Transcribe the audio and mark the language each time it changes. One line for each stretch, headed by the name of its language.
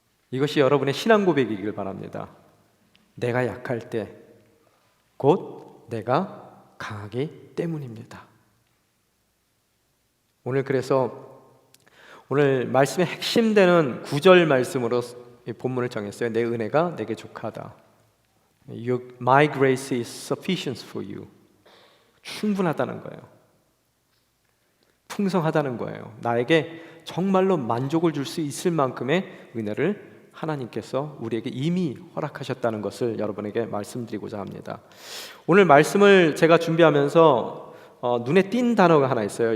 Korean: 이것이 여러분의 신앙 고백이길 바랍니다. 내가 약할 때 곧 내가 강하기 때문입니다. 그래서 오늘 말씀의 핵심 되는 9절 말씀으로 이 본문을 정했어요. 내 은혜가 내게 족하다.
English: My grace is sufficient for you.
Korean: 충분하다는 거예요. 풍성하다는 거예요. 나에게 정말로 만족을 줄 수 있을 만큼의 은혜를 하나님께서 우리에게 이미 허락하셨다는 것을 여러분에게 말씀드리고자 합니다. 오늘 말씀을 제가 준비하면서 눈에 띈 단어가 하나 있어요.